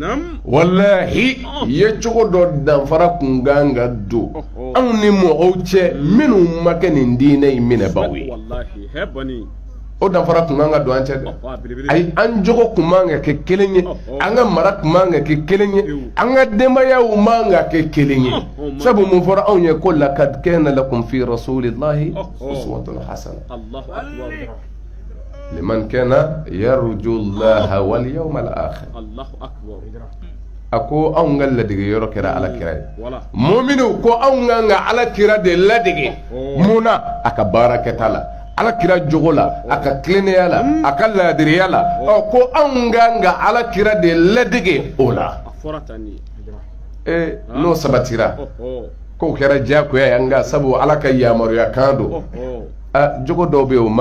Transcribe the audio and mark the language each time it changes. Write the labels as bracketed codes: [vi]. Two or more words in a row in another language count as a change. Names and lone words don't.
[bm] wallahi ye cogo dɔ danfara kun kan ka don anw ni mɔgɔw cɛ minnu ma kɛ nin diinɛ in minɛbagaw ye o danfara kun kan ka don an cɛ dɛ ayi an jogo kun man ka kɛ kelen ye an ka mara kun man ka kɛ kelen ye an ka denbayaw man ka kɛ kelen ye sabu mun fɔra anw ye ko [ar] لقد كان لكم في رسول الله أسوة حسنة لمن كان يرجو الله واليوم الآخر. [bm] A ko anw ka ladege yɔrɔ kɛra ala kira ye mu'minu ko anw kan ka ala kira de ladege mun na a ka baara kɛta la ala kira jogo la a ka tilennenya la a ka laadiriya la ko anw kan ka ala kira de ladege o la n'o sabatira k'o kɛra diyagoya ye an ka sabu ala ka yamaruya kan don jogo dɔw bɛ yen o